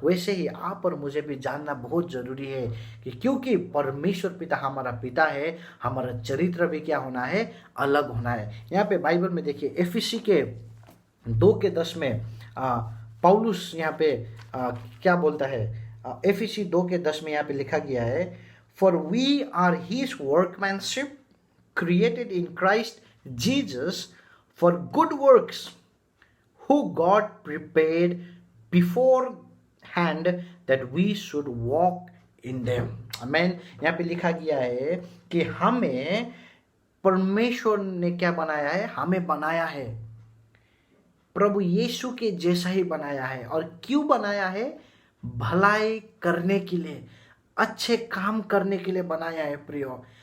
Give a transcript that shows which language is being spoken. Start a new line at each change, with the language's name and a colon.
Hindi: वैसे ही आप और मुझे भी जानना बहुत ज़रूरी है कि क्योंकि परमेश्वर पिता हमारा पिता है, हमारा चरित्र भी क्या होना है, अलग होना है। यहाँ पे बाइबल में देखिए एफिसी के 2:10 में पौलुस यहाँ पे क्या बोलता है। एफिसी 2:10 में यहाँ पे लिखा गया है,
English: For we are his workmanship, created in Christ Jesus for good works who God prepared beforehand that we should walk in them.
Hindi: आमेन। यहाँ पे लिखा गया है कि हमें परमेश्वर ने क्या बनाया है? हमें बनाया है, प्रभु यीशु के जैसा ही बनाया है। और क्यों बनाया है? भलाई करने के लिए, अच्छे काम करने के लिए बनाया है प्रियो।